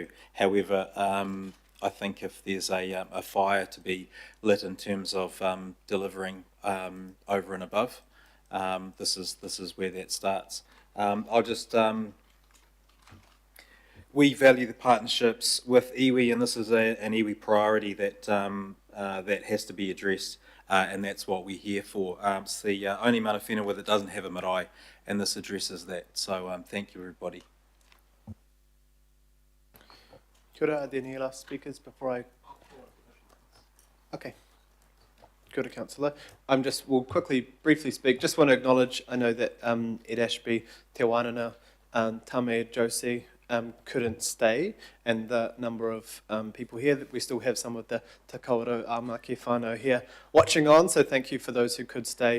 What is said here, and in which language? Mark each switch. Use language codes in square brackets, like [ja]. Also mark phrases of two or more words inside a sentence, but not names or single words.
[en] However, I think if there's a fire to be lit in terms of delivering over and above, this is where that starts. I'll just we value the partnerships with iwi, and this is an iwi priority that that has to be addressed, and that's what we're here for. It's the only [mi] mana whenua [en] that doesn't have a marae, and this addresses that. So thank you, everybody. [mi] Kia ora, [en] are there any last speakers before I... [mi] Okay. Kia ora, [en] Councillor. We'll briefly speak. Just want to acknowledge, I know that Ed Ashby, Te Wānana, Tame Josie couldn't stay, and the number of people here, that we still have some of the Te Kauro Āmaki whānau here watching on, so thank you for those who could stay.